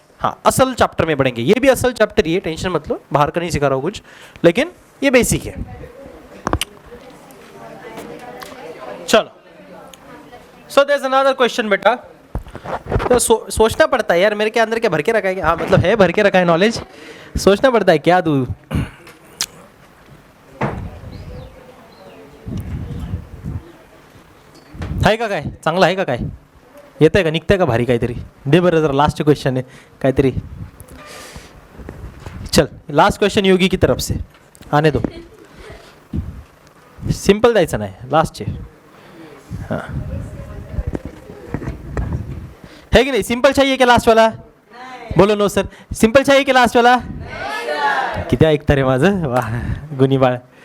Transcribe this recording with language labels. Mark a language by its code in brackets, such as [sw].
[hi] हाँ, असल चैप्टर में बढ़ेंगे। ये भी असल चैप्टर ही है, टेंशन मत लो, बाहर का नहीं सिखा रहा हूँ कुछ, लेकिन ये बेसिक है। चलो [en] so there is another question [hi] बेटा। तो सोचना पड़ता है यार, मेरे के अंदर क्या भर के रखा है। हाँ मतलब है भर के रखा है नॉलेज, सोचना पड़ता है क्या दूँ। [mr] आहे का काय, चांगला आहे का काय, येतंय का, निघतंय का भारी काहीतरी। दे बरं जरा, लास्ट क्वेश्चन है काहीतरी। [hi] चल लास्ट क्वेश्चन योगी की तरफ से आने दो, [mr] सिंपल जायचं नाही, लास्टचे। [hi] हाँ है कि नहीं, सिंपल चाहिए क्या लास्ट वाला? बोलो नो सर, सिंपल चाहिए क्या लास्ट वाला? [mr] किती ऐकता रे माझं, वाह गुणी बाळ।